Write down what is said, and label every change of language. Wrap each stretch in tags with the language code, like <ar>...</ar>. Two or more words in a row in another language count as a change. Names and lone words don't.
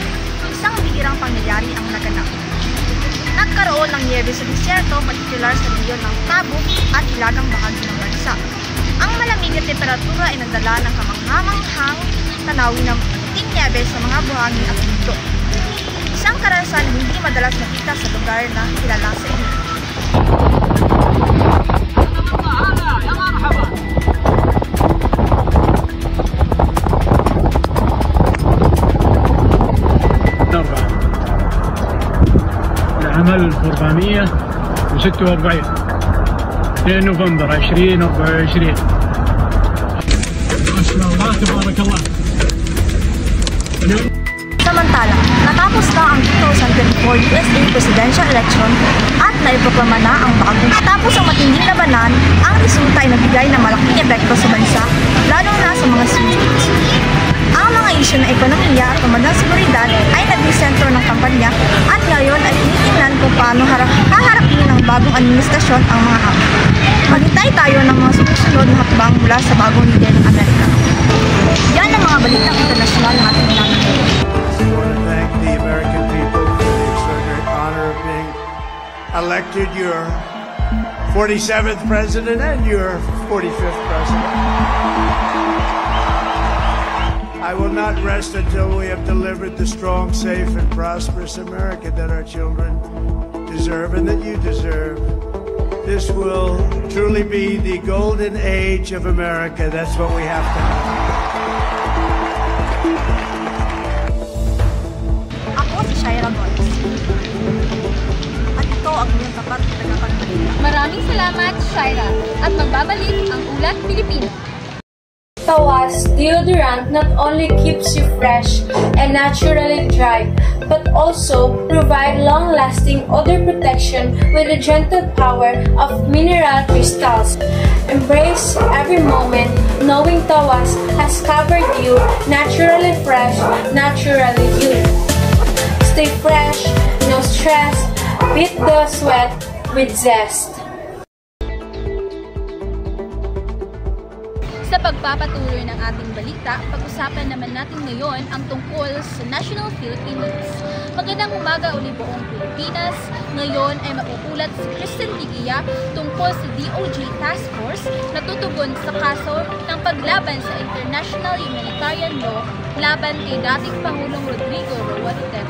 <tl>Isang bihirang pangyayari ang naganap. Nagkaroon ng niyebe sa disyerto, partikular sa rehiyon ng Tabuk at hilagang bahagi ng bansa. Ang malamig na temperatura ay nagdala ng kamanghamanghang tanawin ng puting niyebe sa mga buhangin at bundok. Isang karanasan hindi madalas nakita sa lugar na kilala sa inyo.</tl> <ar>عمل 446 2 نوفمبر 2024. ما شاء الله تبارك الله.</ar> <tl>Samantala, natapos na ang 2024 USA Presidential Election at naiproklama na ang bagong. Tapos ang matinding labanan, ang resulta ay nagbigay ng malaking epekto sa bansa, lalo na sa mga swing states. Ang mga isyu ng ekonomiya at pamandang seguridad ay naging sentro ng kampanya at ngayon ay tinitingnan kung paano haharapin ng bagong administrasyon ang mga hamon. Maghintay tayo ng mga susunod na hakbang mula sa bagong lider ng Amerika. Yan ang mga balitang internasyonal ng ating namin.</tl> <en>I want to thank the American people for the extraordinary honor of being elected your 47th president and your 45th president. I will not rest until we have delivered the strong, safe, and prosperous America that our children deserve and that you deserve. This will truly be the golden age of America. That's what we have to have.</en> <tl>Ako si Shaira Goles. At ito ang iyong tapat na tagapagbalita. Maraming salamat, Shaira, at magbabalik ang Ulat Pilipino.</tl> <en>Tawas deodorant not only keeps you fresh and naturally dry, but also provide long-lasting odor protection with the gentle power of mineral crystals. Embrace every moment knowing Tawas has covered you naturally fresh, naturally you. Stay fresh, no stress, beat the sweat with zest.</en> <tl>Sa pagpapatuloy ng ating balita, pag-usapan naman natin ngayon ang tungkol sa National Philippine News. Magandang umaga uli buong Pilipinas. Ngayon ay makukulat si Kristen Digia tungkol sa DOJ Task Force na tutugon sa kaso ng paglaban sa International Humanitarian Law laban kay dating Pangulong Rodrigo Roa Duterte.</tl>